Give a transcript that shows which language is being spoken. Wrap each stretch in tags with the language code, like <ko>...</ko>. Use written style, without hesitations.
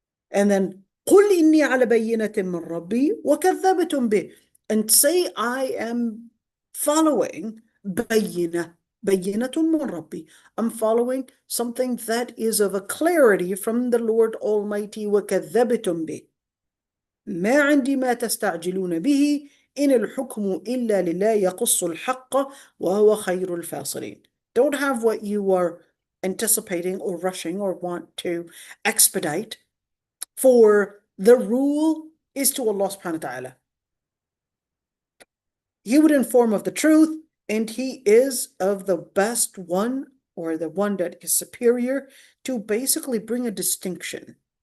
<ar>And then قل إني على بينة من ربي وكذبتم به,</ar> <en>and say I am following</en> <ar>بينة من ربي.</ar> <en>I'm following something that is of a clarity from the Lord Almighty.</en> <ar>وكذبتم به ما عندي ما تستعجلون به إن الحكم إلا لله يقص الحق وهو خير الفاصلين.</ar> <en>Don't have what you are anticipating or rushing or want to expedite, for the rule is to Allah subhanahu wa ta'ala. He would inform of the truth, and he is of the best one, or the one that is superior, to basically bring a distinction.</en>